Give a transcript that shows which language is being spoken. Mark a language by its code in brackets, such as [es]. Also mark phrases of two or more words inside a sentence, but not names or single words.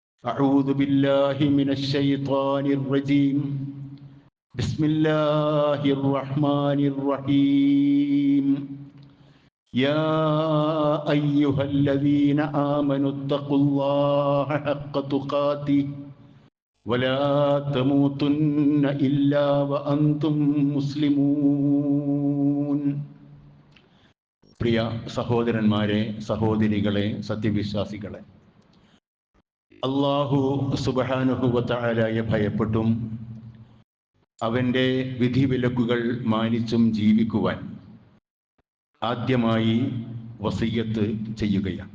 [ar] أعوذ بالله من الشيطان الرجيم بسم الله الرحمن الرحيم يا أيها الذين آمنوا اتقوا الله حق تقاته ولا تموتن إلا وأنتم مسلمون. [ml] പ്രിയ സഹോദരന്മാരെ, സഹോദരികളെ, സത്യവിശ്വാസികളെ, [ar] الله سبحانه وتعالى [ml] ഭയപ്പെട്ടും അവൻ്റെ വിധിവിലക്കുകൾ മാനിച്ചും ജീവിക്കുവാൻ ആദ്യമായി വസിയ്യത്ത് ചെയ്യുകയാണ്.